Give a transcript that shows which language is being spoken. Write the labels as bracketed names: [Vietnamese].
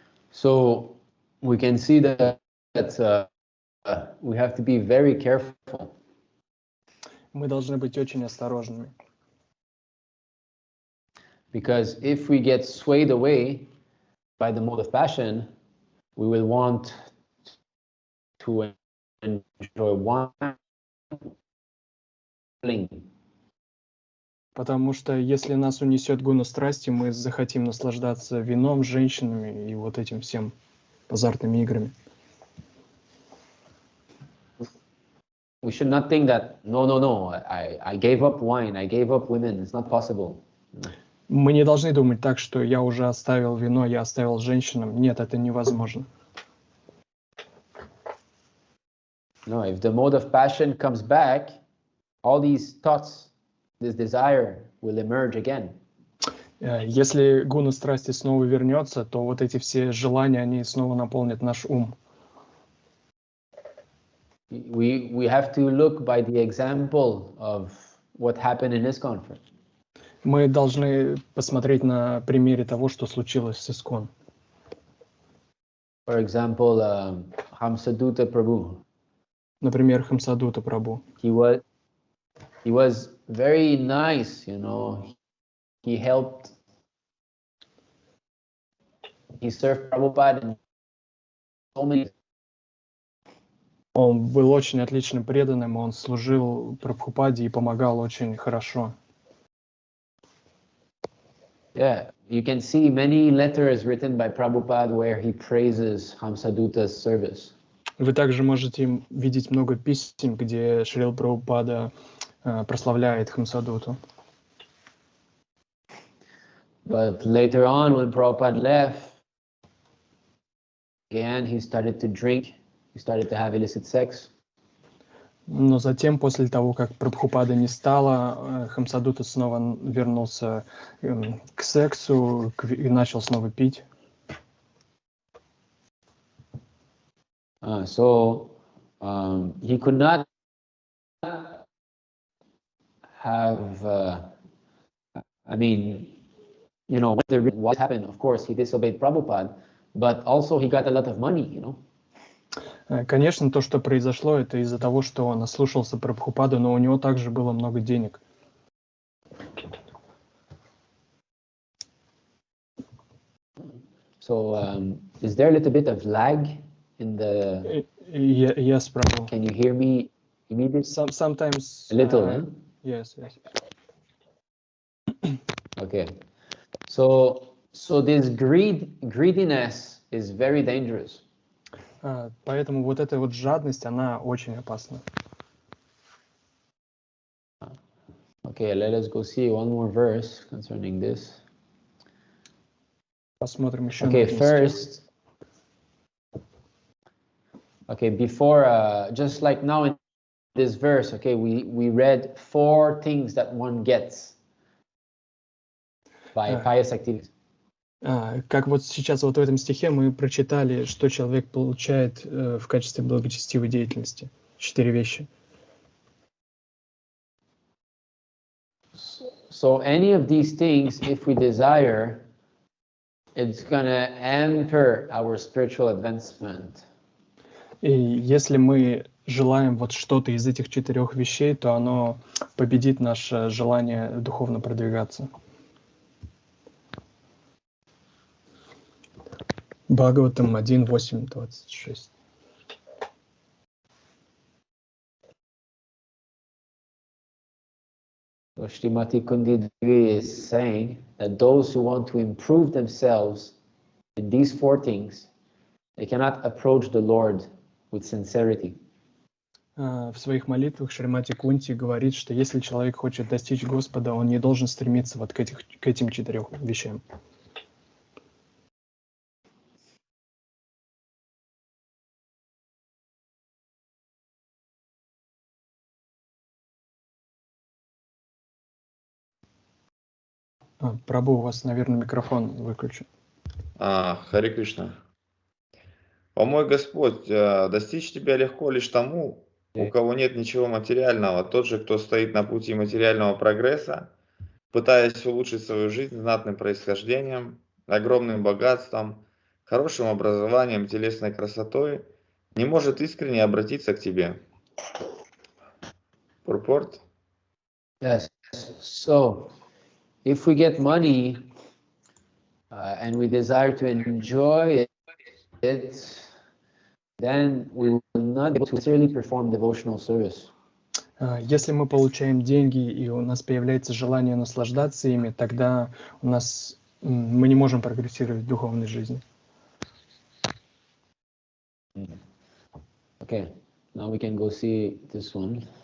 [English] So we can see that we have to be very careful. [Russian] Мы должны быть очень осторожными. [English] Because if we get swayed away by the mode of passion, we will want to enjoy one thing. [Russian] Потому что если нас унесет гуна страсти, мы захотим наслаждаться вином, женщинами и вот этим всем азартными играми. [English] We should not think that, no, I gave up wine, I gave up women, it's not possible. [Russian] Мы не должны думать так, что я уже оставил вино, я оставил женщинам. Нет, это невозможно. [English] No, if the mode of passion comes back, all these thoughts, this desire will emerge again. [Russian] Если гуна страсти снова вернется, то вот эти все желания, они снова наполнят наш ум. [English] We have to look by the example of what happened in ISKCON. [Russian] Мы должны посмотреть на примере того, что случилось с ISKCON. [English] For example, Hamsadutta Prabhu. [Russian] Например, Хамсадута Прабху. [English] He was very nice, you know. He served Prabhupada in so many. [Russian] Он был очень отличным преданным, он служил Прабхупаде и помогал очень хорошо. [English] Yeah, you can see many letters written by Prabhupada where he praises Hamsaduta's service. [Russian] Вы также можете видеть много писем, где Шрила Прабхупада прославляет Хамсадуту. [English] But later on, when Prabhupada left, again, he started to drink, he started to have illicit sex. [Russian] Но затем, после того, как Прабхупады не стало, Хамсадута снова вернулся к сексу и начал снова пить. [English] So he could not have, I mean, you know, what happened, of course, he disobeyed Prabhupada, but also he got a lot of money, you know. [Russian] Конечно, то, что произошло, это из-за того, что он ослушался Прабхупады, но у него также было много денег. [English] So is there a little bit of lag in the... Yes, Prabhu. Can you hear me immediately? Sometimes... A little, huh? Yes. Okay. So this greediness is very dangerous. [Russian] Поэтому вот эта вот жадность, она очень опасна. [English] Okay, let us go see one more verse concerning this. [Russian] Посмотрим еще [English] Okay, [Russian] на [English] first. Okay, before, just like now in this verse, okay, we read 4 things that one gets by pious activities. [Russian] Как вот сейчас вот в этом стихе мы прочитали, что человек получает в качестве благочестивой деятельности. 4 вещи. [English] So any of these things, if we desire, it's gonna hamper our spiritual advancement. [Russian] И если мы желаем вот что-то из этих 4 вещей, то оно победит наше желание духовно продвигаться. Бхагаватам 1.8.26. [English] So Srimati Kundi Devi is saying that those who want to improve themselves in these 4 things, they cannot approach the Lord with sincerity. [Russian] В своих молитвах Шримати Кунти говорит, что если человек хочет достичь Господа, он не должен стремиться вот к этим 4 вещам. Прабу, у вас, наверное, микрофон выключен. Харе Кришна. О мой Господь, достичь Тебя легко лишь тому, у кого нет ничего материального. Тот же, кто стоит на пути материального прогресса, пытаясь улучшить свою жизнь знатным происхождением, огромным богатством, хорошим образованием, телесной красотой, не может искренне обратиться к Тебе. [English] Purport? Yes. So, if we get money and we desire to enjoy it, then we will not be able to sincerely perform devotional service. [Russian] Если мы получаем деньги и у нас появляется желание наслаждаться ими, тогда мы не можем прогрессировать в духовной жизни. [English] Okay, now we can go see this one.